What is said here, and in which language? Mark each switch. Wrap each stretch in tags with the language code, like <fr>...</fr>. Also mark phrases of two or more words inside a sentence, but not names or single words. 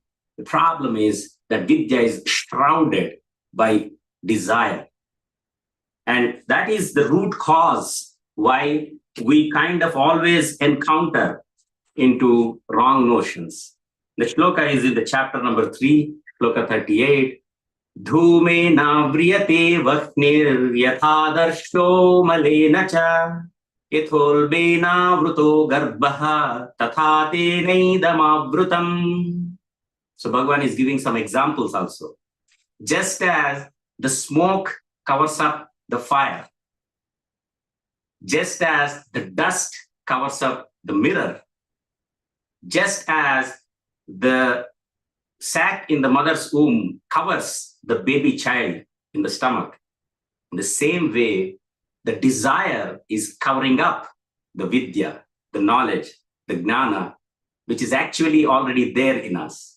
<en>The problem is that vidya is shrouded by desire. And that is the root cause why we kind of always encounter into wrong notions. The shloka is in the chapter number 3, shloka 38.</en> <sa>Dhume na vriyate vaknir yathadarsho malena cha ithulbena vruto garbha tathate neidamavrutam.</sa> <en>So Bhagavan is giving some examples also. Just as the smoke covers up the fire, just as the dust covers up the mirror, just as the sac in the mother's womb covers the baby child in the stomach, in the same way, the desire is covering up the vidya, the knowledge, the jnana, which is actually already there in us.</en>